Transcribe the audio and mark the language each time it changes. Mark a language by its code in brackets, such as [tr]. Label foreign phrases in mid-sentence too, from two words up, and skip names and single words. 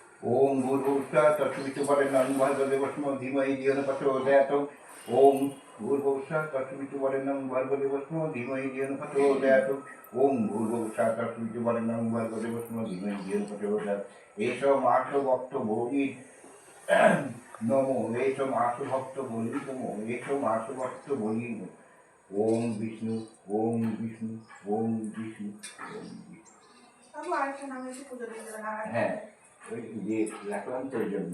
[sa] ओम भूर्भुवस्सुः तत्सवितुर्वरेण्यं भर्गो देवस्य धीमहि धियो न प्रचोदयात् ओम भूर्भुवस्सुः तत्सवितुर्वरेण्यं भर्गो देवस्य धीमहि धियो न प्रचोदयात् ओम भूर्भुवस्सुः तत्सवितुर्वरेण्यं भर्गो देवस्य धीमहि धियो न प्रचोदयात् एषः माठो भक्त भोगी नमो एषः माठो भक्त भोगी नमो एषः माठो भक्त भोगी नमो ओम विष्णु ओम विष्णु ओम विष्णु ओम विष्णु [bn] বাবু আরেকটা নামে একটু পুজো দিয়ে দেবেন আর হ্যাঁ ওই যে রাখলাম তোর জন্য